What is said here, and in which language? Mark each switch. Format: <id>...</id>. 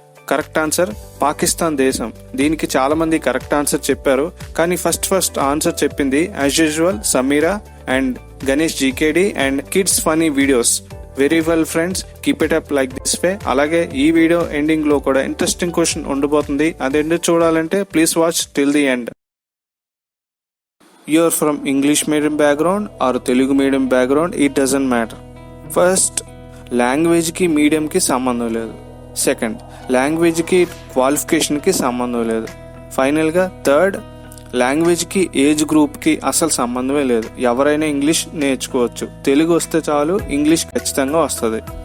<te>Correct answer Pakistan దేశం. దీనికి చాలా మంది కరెక్ట్ ఆన్సర్ చెప్పారు, కానీ ఫస్ట్ ఆన్సర్ చెప్పింది</te> <en>as usual</en> <te>Sameera and Ganesh జీకేడి and kids funny videos.</te> <en>Very well friends, keep it up like this way.</en> <te>అలాగే ఈ వీడియో ఎండింగ్ లో కూడా ఇంట్రెస్టింగ్ క్వశ్చన్ ఉండబోతుంది. అదెందుకు చూడాలంటే</te> <en>Please watch till the end. You're from English medium background or Telugu medium background, it doesn't matter.</en> <te>First, language కి medium కి సంబంధం లేదు. సెకండ్, లాంగ్వేజ్ కి క్వాలిఫికేషన్ కి సంబంధం లేదు. ఫైనల్ గా థర్డ్, లాంగ్వేజ్ కి ఏజ్ గ్రూప్ కి అసలు సంబంధమే లేదు. ఎవరైనా ఇంగ్లీష్ నేర్చుకోవచ్చు. తెలుగు వస్తే చాలు, ఇంగ్లీష్ ఖచ్చితంగా వస్తుంది.</te>